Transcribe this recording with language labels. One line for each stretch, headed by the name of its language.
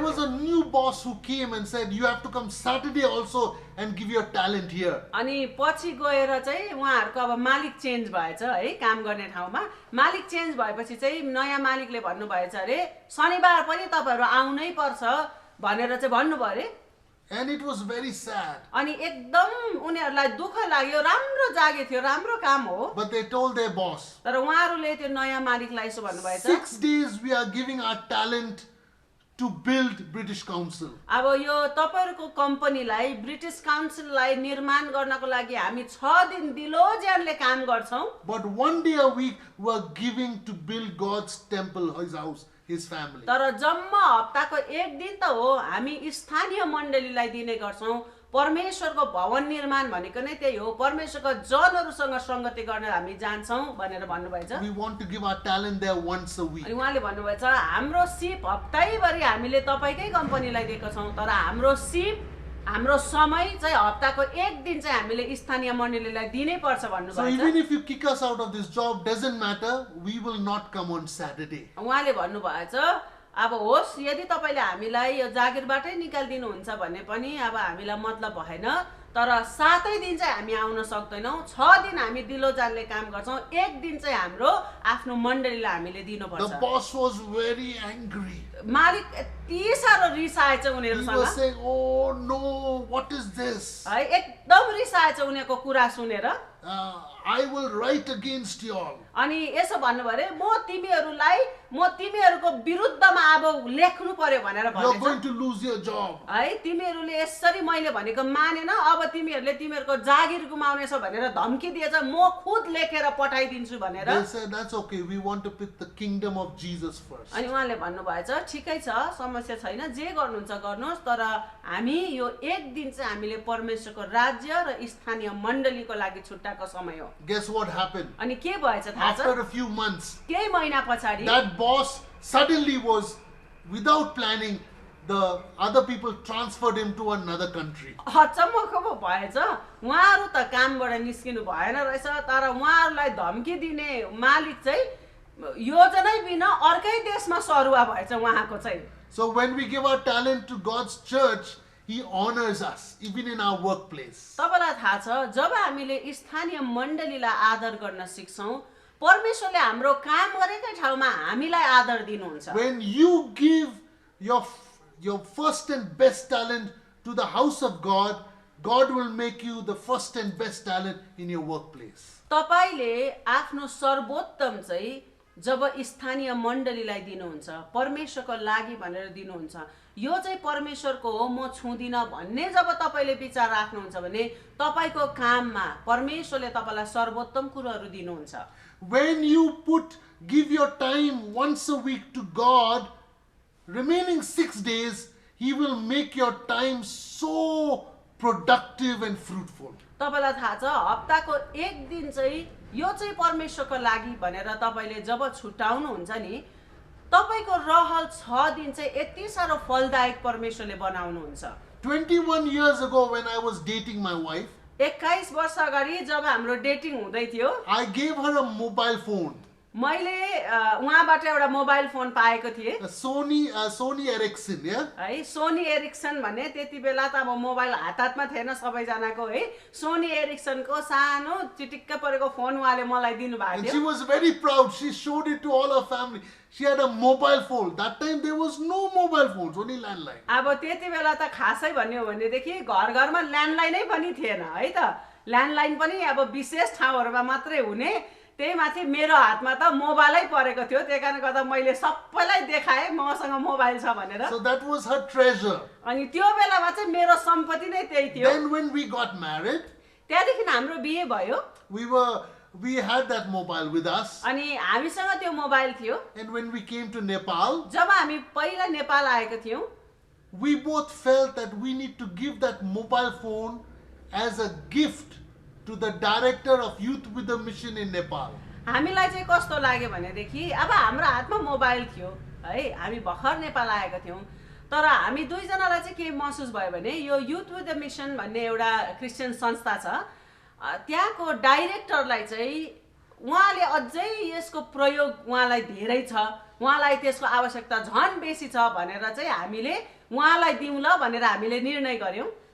English: There was a new boss who came and said, "You have to come Saturday also and give your talent here."
Nepali: अनि पछि गएर चाहिँ उहाँहरुको अब मालिक change भएछ है काम गर्ने ठाउँमा मालिक चेन्ज भएपछि चाहिँ नयाँ मालिकले भन्नुभएछ अरे शनिबार पनि तपाईहरु आउनै पर्छ भनेर चाहिँ भन्नुभयो अरे
English: And it was very sad.
Nepali: अनि एकदम उनीहरुलाई दुःख लाग्यो राम्रो जागे थियो राम्रो काम हो
English: But they told their boss,
Nepali: तर उहाँहरुले त्यो नयाँ मालिकलाई यसो भन्नुभएछ
English: 6 days we are giving our talent to build British Council.
Nepali: अब यो तपाईहरुको कम्पनीलाई ब्रिटिश काउन्सिललाई निर्माण गर्नको लागि हामी 6 दिन दिलोज्यानले काम गर्छौं
English: But 1 day a week we are giving to build God's temple, his house, his family.
Nepali: तर जम्मा हप्ताको एक दिन त हो हामी स्थानीय मण्डलीलाई दिने गर्छौं परमेश्वरको भवन निर्माण भनेको नै त्यही हो परमेश्वरको जनहरुसँग संगति गर्न हामी जान्छौं भनेर भन्नुभएछ
English: We want to give our talent there once a week.
Nepali: अनि उहाँले भन्नुभएछ हाम्रो सिप हप्तैभरि हामीले तपाईकै कम्पनीलाई दिएको छौं तर हाम्रो सिप हाम्रो समय चाहिँ हप्ताको एक दिन चाहिँ हामीले स्थानीय मण्डलीलाई दिनै पर्छ
English: So
Nepali: भन्नुभएछ
English: even if you kick us out of this job, doesn't matter, we will not come on Saturday.
Nepali: उहाँले भन्नुभएछ अब होस् यदि तपाईले हामीलाई यो जागिरबाटै निकाल्दिनु हुन्छ भने पनि अब हामीलाई मतलब भएन तर 7 दिन चाहिँ हामी आउन सक्दैनौं 6 दिन हामी दिलोजानले काम गर्छौं एक दिन चाहिँ हाम्रो आफ्नो मण्डलीलाई हामीले
English: The
Nepali: दिनुपर्छ
English: boss was very angry.
Nepali: मालिक यति सारो रिसाएछ
English: He
Nepali: उनीहरुसँग
English: was saying, "Oh no, what is this?"
Nepali: है एकदम रिसाएछ उनीहरुको कुरा सुनेर
English: I will write against you all.
Nepali: अनि यसो भन्नुभयो अरे म तिमीहरूको विरुद्धमा अब लेख्नु पर्यो भनेर
English: You're
Nepali: भनेछ
English: going to lose your job.
Nepali: है तिमीहरूले यसरी मैले भनेको मानेन अब तिमीहरूले तिमीहरूको जागिर गुमाउनेछौ भनेर धम्की दिएछ म खुद लेखेर पठाइदिन्छु भनेर
English: They said, that's okay. We want to put the kingdom of Jesus first.
Nepali: अनि उहाँले भन्नुभएछ ठिकै छ समस्या छैन जे गर्नुहुन्छ गर्नुहोस् तर हामी यो एक दिन चाहिँ हामीले परमेश्वरको राज्य र स्थानीय मण्डलीको लागि छुट्टाको समय हो
English: Guess what happened?
Nepali: अनि के भएछ थाहा छ
English: After a few months,
Nepali: केही महिना पछाडि
English: that boss suddenly was, without planning, the other people transferred him to another country.
Nepali: अचम्मको पो भएछ उहाँहरू त कामबाट निस्किनु भएन रहेछ तर उहाँहरूलाई धम्की दिने मालिक चाहिँ योजनै बिना अर्कै देशमा सरुवा भएछ उहाँको चाहिँ
English: So when we give our talent to God's church, He honors us, even in our workplace.
Nepali: तपाईलाई थाहा छ जब हामीले स्थानीय मण्डलीलाई आदर गर्न सिक्छौं परमेश्वरले हाम्रो काम गरेकै ठाउँमा हामीलाई आदर दिनुहुन्छ
English: When you give your first and best talent to the house of God, God will make you the first and best talent in your workplace.
Nepali: तपाईले आफ्नो सर्वोत्तम चाहिँ जब स्थानीय मण्डलीलाई दिनुहुन्छ परमेश्वरको लागि भनेर दिनुहुन्छ यो चाहिँ परमेश्वरको हो म छुदिन भन्ने जब तपाईले विचार राख्नुहुन्छ भने तपाईको काममा परमेश्वरले तपाईलाई सर्वोत्तम कुराहरू दिनुहुन्छ
English: When you give your time once a week to God, remaining 6 days, He will make your time so productive and fruitful.
Nepali: तपाईलाई थाहा छ हप्ताको एक दिन चाहिँ यो चाहिँ परमेश्वरको लागि भनेर तपाईले जब छुटाउनुहुन्छ नि तपाईको रहल 6 दिन चाहिँ यति सारो फलदायक परमेश्वरले बनाउनुहुन्छ
English: 21 years ago when I was dating my wife,
Nepali: 21 वर्ष अगाडि जब हाम्रो डेटिङ हुँदै थियो
English: I gave her a mobile phone.
Nepali: मैले उहाँबाट एउटा मोबाइल फोन पाएको थिएँ
English: A Sony Ericsson, yeah?
Nepali: है सोनी एरिक्सन भन्ने त्यति बेला त अब मोबाइल हातमा थिएन सबैजनाको है सोनी एरिक्सनको सानो चिटिक्क परेको फोन उहाँले मलाई दिनुभएको
English: And
Nepali: थियो
English: she was very proud. She showed it to all her family. She had a mobile phone. That time there was no mobile phones, only landline.
Nepali: अब त्यति बेला त खासै भन्ने हो भनेदेखि घर घरमा ल्यान्डलाइनै पनि थिएन है त ल्यान्डलाइन पनि अब विशेष ठाउँहरूमा मात्रै हुने त्यही माथि मेरो हातमा त मोबाइलै परेको थियो त्यही कारणले गर्दा मैले सबैलाई देखाएँ मसँग मोबाइल छ भनेर
English: So that was her treasure.
Nepali: अनि त्यो बेलामा चाहिँ मेरो सम्पत्ति नै त्यही थियो
English: Then when we got married,
Nepali: त्यहाँदेखि हाम्रो बिहे भयो
English: we had that mobile with us.
Nepali: अनि हामीसँग त्यो मोबाइल थियो
English: And when we came to Nepal,
Nepali: जब हामी पहिला नेपाल आएको थियौँ
English: we both felt that we need to give that mobile phone as a gift to the director of Youth with a Mission in Nepal.
Nepali: हामीलाई चाहिँ कस्तो लाग्यो भनेदेखि अब हाम्रो हातमा मोबाइल थियो है हामी भर्खर नेपाल आएका थियौँ तर हामी दुईजनालाई चाहिँ के महसुस भयो भने यो युथ विथ द मिसन भन्ने एउटा क्रिस्चियन संस्था छ त्यहाँको डाइरेक्टरलाई चाहिँ उहाँले अझै यसको प्रयोग उहाँलाई धेरै छ उहाँलाई त्यसको आवश्यकता झन् बेसी छ भनेर चाहिँ हामीले उहाँलाई दिउँ ल भनेर हामीले निर्णय गर्यौं